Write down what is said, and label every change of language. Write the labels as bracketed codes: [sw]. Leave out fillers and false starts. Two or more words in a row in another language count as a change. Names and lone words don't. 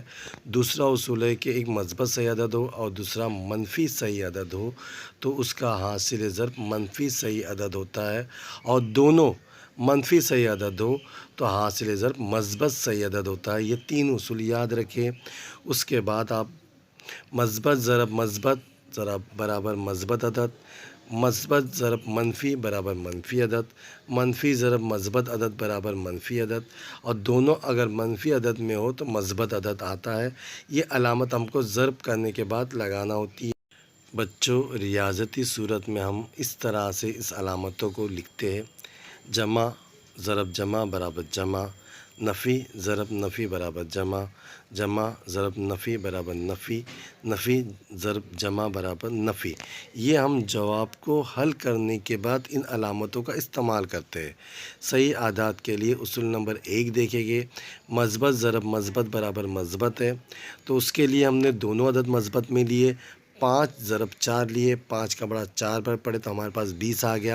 [ur] دوسرا اصول ہے کہ ایک مثبت صحیح عدد ہو اور دوسرا منفی صحیح عدد ہو تو اس کا حاصل ضرب منفی صحیح عدد ہوتا ہے، اور دونوں منفی صحیح عدد ہو تو حاصل ضرب مثبت صحیح عدد ہوتا ہے۔ یہ تین اصول یاد رکھیں۔ اس کے بعد آپ مثبت ضرب مثبت برابر مثبت عدد، مثبت ضرب منفی برابر منفی عدد، منفی ضرب مثبت عدد برابر منفی عدد، اور دونوں اگر منفی عدد میں ہو تو مثبت عدد آتا ہے۔ یہ علامت ہم کو ضرب کرنے کے بعد لگانا ہوتی ہے۔ بچوں، ریاضتی صورت میں ہم اس طرح سے اس علامتوں کو لکھتے ہیں: جمع ضرب جمع برابر جمع، نفی ضرب نفی برابر جمع، جمع ضرب نفی برابر نفی، نفی ضرب جمع برابر نفی۔ یہ ہم جواب کو حل کرنے کے بعد ان علامتوں کا استعمال کرتے ہیں۔ صحیح اعداد کے لیے اصول نمبر 1 دیکھیں گے۔ مثبت ضرب مثبت برابر مثبت ہے، تو اس کے لیے ہم نے دونوں عدد مثبت میں لیے، 5 ضرب 4 لیے، 5 کا بڑا 4 بار پڑے تو ہمارے پاس 20 آ گیا۔